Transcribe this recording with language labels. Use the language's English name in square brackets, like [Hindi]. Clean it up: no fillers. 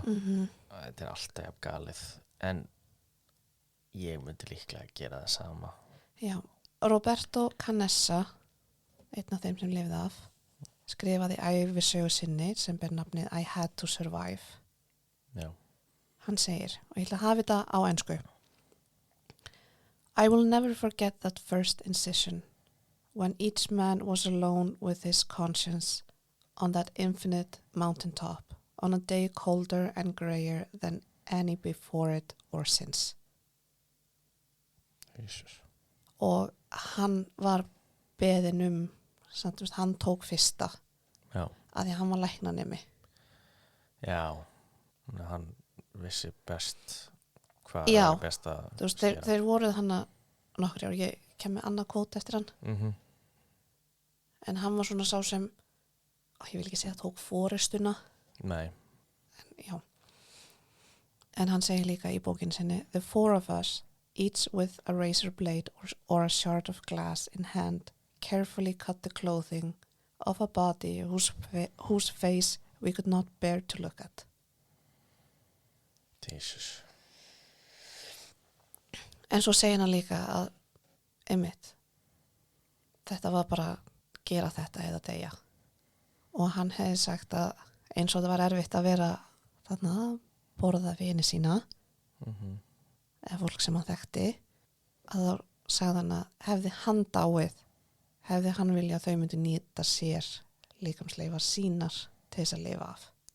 [Icelandic] Þetta er alltaf jafn galið, en ég myndi líklega gera það sama. Já, Roberto Canessa, einn af þeim sem lifði af, skrifaði ævisögu sinni sem ber nafnið I Had to Survive. Já. Hann segir, og ég ætla að hafa þetta á ensku. [English] I will never forget that first incision, when each man was alone with his conscience on that infinite mountaintop, on a day colder and grayer than any before it or since. Jesus. [Icelandic] Og hann var beðinn samt, hann tók fyrsta Já. að því hann var læknanemi. Já, hann vissi best hvað Já, er best að þú veist, þeir voruð hann að nokkri ár, ég kem með annað kvót eftir hann en hann var svona sá sem ég vil ekki segja tók forystuna. Nei. En hann segir líka í bókinu sinni [English] The four of us, each with a razor blade or a shard of glass in hand, carefully cut the clothing of a body whose face we could not bear to look at. Jesus. [Icelandic] En svo segir hann líka að einmitt, þetta var bara gera þetta eða deyja. Og hann hefði sagt að eins og það var erfitt að vera þarna að borða vini sína eða fólk sem hann þekkti, að þá sagði hann að hefði hann dáið, hefði hann vilja að þau myndi nýta sér líkamsleifar sínar til þess að lifa af.